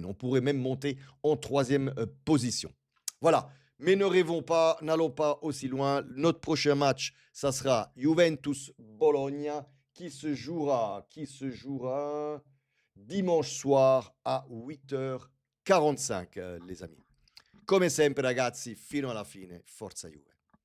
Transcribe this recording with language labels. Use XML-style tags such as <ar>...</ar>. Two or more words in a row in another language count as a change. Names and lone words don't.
<fr>On pourrait même monter en troisième position. Voilà. Mais ne rêvons pas, n'allons pas aussi loin. Notre prochain match, ça sera Juventus-Bologna qui se jouera dimanche soir à 8h45, les amis.</fr> <it>Come sempre, ragazzi, fino alla fine, forza Juve.</it>